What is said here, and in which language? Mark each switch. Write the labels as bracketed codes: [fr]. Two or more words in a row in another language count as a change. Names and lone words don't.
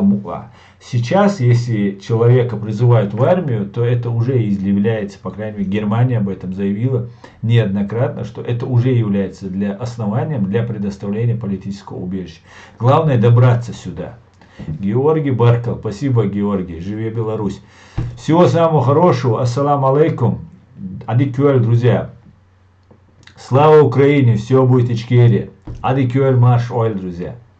[ru] Сейчас, если человека призывают в армию, то это уже является, по крайней мере, Германия об этом заявила неоднократно, что это уже является основанием для предоставления политического убежища. Главное добраться сюда. Георгий Баркал, спасибо, Георгий, живи Беларусь. Всего самого хорошего, [ar] السلام عليكم, адикюэль, [ru] друзья. Слава Украине, все будет Ичкерия. [ce] Адикюэль марш ойл, друзья.